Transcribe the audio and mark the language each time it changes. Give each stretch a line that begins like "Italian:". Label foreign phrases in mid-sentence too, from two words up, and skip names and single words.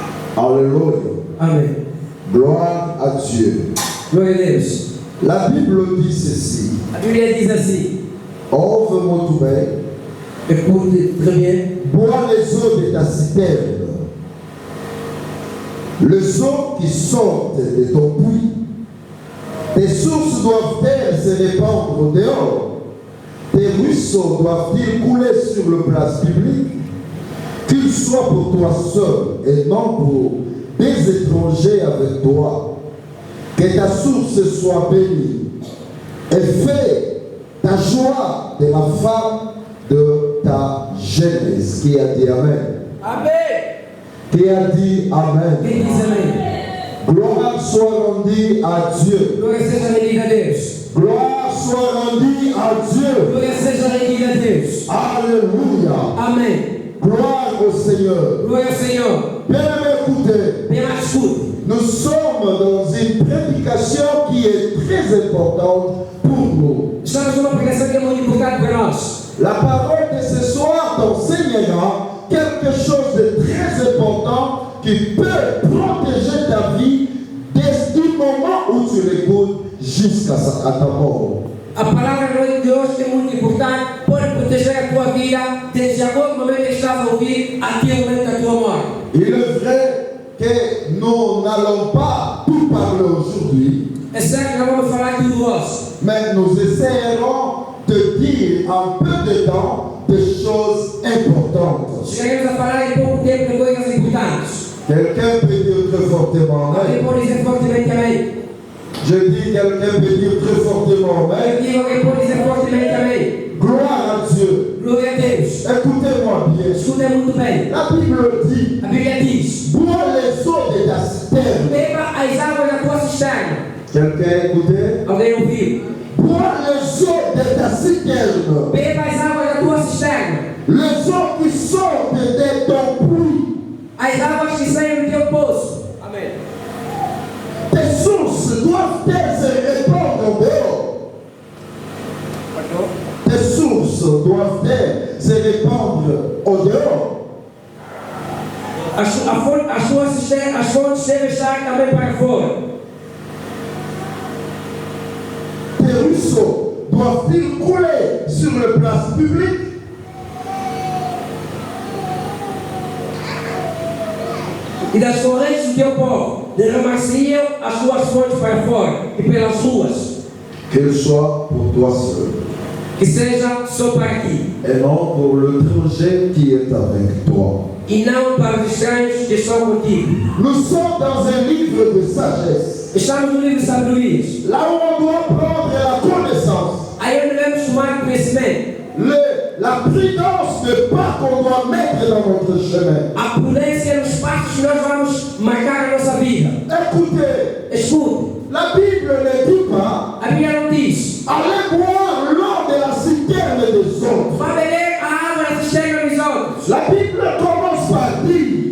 French: Alléluia.
Portuguese: Amém.
French: Gloire à Dieu.
Portuguese: Glória a Deus.
French: La Bible dit ceci.
Portuguese: A Bíblia diz assim: Ouve muito bem.
French: écoute très bien. Bois les eaux de ta citerne. Les eaux qui sortent de ton puits. Tes sources doivent-elles se répandre au dehors. Tes ruisseaux doivent-ils couler sur le place publique. Qu'ils soient pour toi seul et non pour des étrangers avec toi. Que ta source soit bénie. Et fais ta joie de la femme de ta jeunesse. Qui a dit Amen?
Portuguese: Amém.
French: Qui a dit Amen?
Portuguese: Quem diz amém?
French: Gloire soit rendue à Dieu.
Portuguese: Glória seja rendida a Deus.
French: Gloire soit rendue à Dieu.
Portuguese: Glória seja rendida a Deus.
French: Alléluia.
Portuguese: Amém.
French: Gloire au Seigneur.
Portuguese: Glória ao Senhor.
French: Bien écoutez,
Portuguese: Bem mais escute.
French: nous sommes dans une prédication qui est très importante pour nous.
Portuguese: Estamos numa pregação que é muito importante para nós.
French: La parole de ce soir t'enseignera quelque chose de très important qui peut protéger ta vie dès le moment où tu l'écoutes jusqu'à ta mort.
Portuguese: A palavra de hoje é muito importante, pode proteger a tua vida desde agora, o momento que estás a ouvir, até o momento da tua morte.
French: Il est vrai que nous n'allons pas tout parler aujourd'hui,
Portuguese: É certo que nós vamos falar tudo hoje,
French: mais nous essayerons de dire en peu de temps des choses importantes.
Portuguese: chegaremos a falar em pouco tempo de coisas importantes.
French: Quelqu'un peut dire très fortement
Portuguese: Alguém Amen. pode dizer fortemente amém.
French: Je dis quelqu'un peut dire très fortement
Portuguese: Eu Amen. digo, alguém pode dizer fortemente amém.
French: Gloire à Dieu.
Portuguese: Glória a Deus.
French: Écoutez-moi bien.
Portuguese: Escuta muito bem.
French: La Bible dit,
Portuguese: A Bíblia diz:
French: bois les eaux de ta citerne.
Portuguese: beba as águas da tua cisterna.
French: Quelqu'un a écouté?
Portuguese: Alguém ouviu?
French: Bois les eaux de ta citerne.
Portuguese: Beba as águas da tua cisterna.
French: Les eaux qui sortent de ton puits.
Portuguese: As águas que saem do teu poço. Amém.
French: Tes sources doivent-elles se répandre au dehors? Tes sources doivent-elles se répandre au dehors?
Portuguese: As fontes devem estar também para fora.
French: Tes ruisseaux doivent-ils couler sur les places publiques?
Portuguese: E das correntes do teu povo derramar-se-iam as suas fontes para fora e pelas ruas.
French: Qu'elles soient pour toi seul
Portuguese: Que seja só para ti
French: et non pour l'étranger qui est avec toi.
Portuguese: e não para os estranhos que estão contigo.
French: Nous sommes dans un livre de sagesse,
Portuguese: Estamos no livro de Sabedorias.
French: là où on doit prendre la connaissance.
Portuguese: Aí onde devemos tomar conhecimento.
French: La prudence de pas qu'on doit mettre dans notre chemin.
Portuguese: A prudência nos passos que nós vamos marcar a nossa vida.
French: Écoutez,
Portuguese: Escute,
French: la Bible ne dit pas
Portuguese: a Bíblia não diz:
French: allez boire l'eau de la citerne des autres.
Portuguese: vá beber a água da cisterna dos outros.
French: La Bible commence par dire,